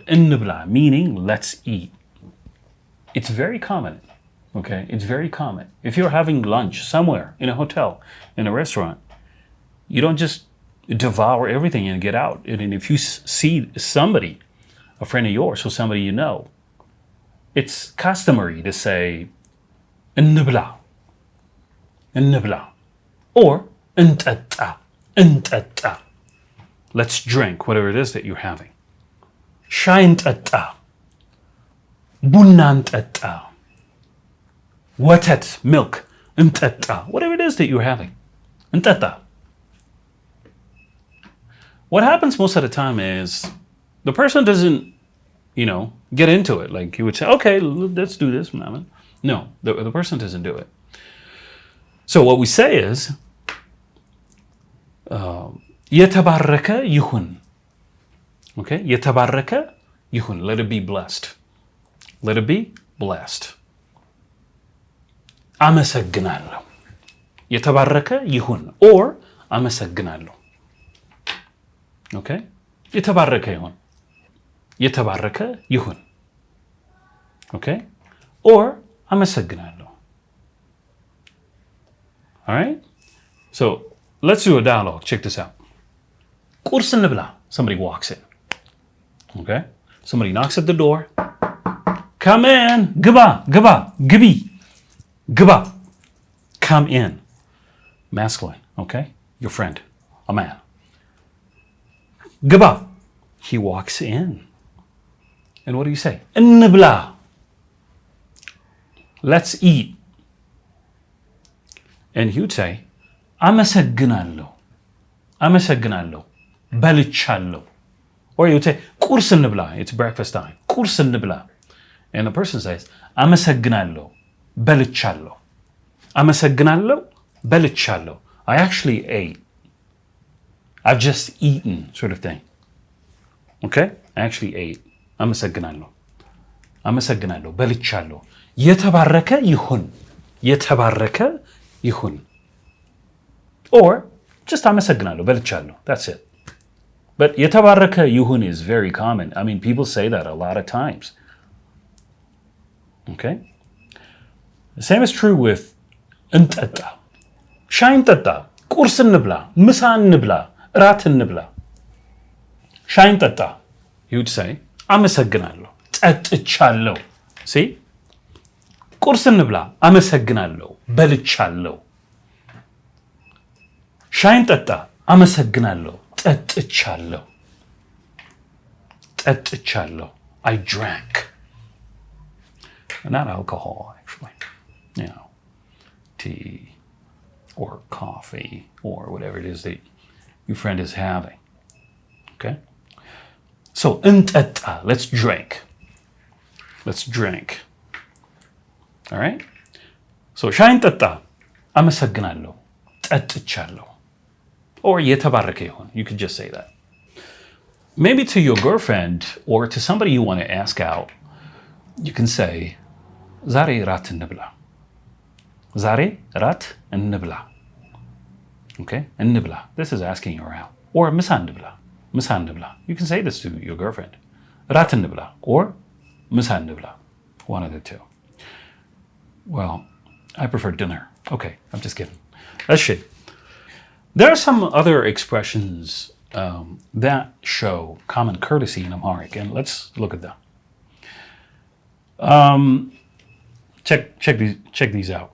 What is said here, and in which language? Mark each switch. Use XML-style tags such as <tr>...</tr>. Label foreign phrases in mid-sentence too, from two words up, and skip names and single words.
<en>እንብላ, meaning let's eat. It's very common, okay? It's very common. If you're having lunch somewhere, in a hotel, in a restaurant, you don't just devour everything and get out. And if you see somebody, a friend of yours or somebody you know, it's customary to say,</en> <am>እንብላ, እንብላ, or እንጠጣ, እንጠጣ.</am> <en>Let's drink whatever it is that you're having.</en> <am>ሻይ እንጠጣ, ቡና እንጠጣ, ወተት, milk, እንጠጣ,</am> <en>whatever it is that you're having. እንጠጣ. What happens most of the time is the person doesn't, get into it. Like he would say, okay, let's do this. No, the person doesn't do it. So what we say is,</en> <am>የተባረከ ይሁን. Okay? የተባረከ ይሁን.</am> <en>Let it be blessed. Let it be blessed.</en> <am>አመሰግናለሁ. የተባረከ ይሁን. Or አመሰግናለሁ. Okay? የተባረከ ይሁን. የተባረከ ይሁን.</am> <en>Okay? Or አመሰግናለሁ. All right? So let's do a dialogue. Check this out.</en> <am>ቁርስ እንብላ.</am> <en>Somebody walks in. Okay? Somebody knocks at the door. Come in.</en> <am>ግባ, ግባ, ግቢ, ግባ.</am> <en>Come in. Masculine, okay? Your friend, a man. ግባ. He walks in. And what do you say? እንብላ. Let's eat. And he would say,</en> <am>አመሰግናለሁ. አመሰግናለሁ. በልቻለሁ.</am> <en>Or you would say,</en> <am>ቁርስ እንብላ.</am> <en>It's breakfast time.</en> <am>ቁርስ እንብላ.</am> <en>And the person says,</en> <am>አመሰግናለሁ, በልቻለሁ. አመሰግናለሁ, በልቻለሁ.</am> <en>I actually ate. I've just eaten, sort of thing. Okay? I actually ate.</en> <am>አመሰግናለሁ. አመሰግናለሁ, በልቻለሁ. የተባረከ ይሁን. የተባረከ ይሁን.</am> <en>Or just</en> <am>አመሰግናለሁ, በልቻለሁ.</am> <en>That's it. But</en> <am>የተባረከ ይሁን</am> <en>is very common. I mean, people say that a lot of times. Okay? The same is true with እንጠጣ.</en> <am>ሻይ እንጠጣ. ቁርስ እንብላ. ምሳ እንብላ. እራት እንብላ. ሻይ እንጠጣ.</am> <en>You would say</en> <am>አመሰግናለሁ. ጠጥቻለሁ.</am> <en>See?</en> <am>ቁርስ እንብላ. አመሰግናለሁ. በልቻለሁ. ሻይ እንጠጣ. አመሰግናለሁ. ጠጥቻለሁ. ጠጥቻለሁ.</am> <en>I drank. Not alcohol, actually. You know, tea or coffee or whatever it is that your friend is having. Okay? So, እንጠጣ. Let's drink. Let's drink. All right? So,</en> <am>ሻይ እንጠጣ. አመሰግናለሁ. ጠጥቻለሁ. Or የተባረከ ይሁን.</am> <en>You could just say that. Maybe to your girlfriend or to somebody you want to ask out, you can say,</en> <am>ዛሬ ራት እንብላ. ዛሬ ራት እንብላ. Okay? እንብላ.</am> <en>This is asking her out. Or</en> <am>ምሳ እንብላ. ምሳ እንብላ.</am> <en>You can say this to your girlfriend.</en> <am>ራት እንብላ. Or ምሳ እንብላ.</am> <en>One of the two. Well, I prefer dinner. Okay, I'm just kidding. That's shit. There are some other expressions that show common courtesy in Amharic, and let's look at them. Check these out.</en>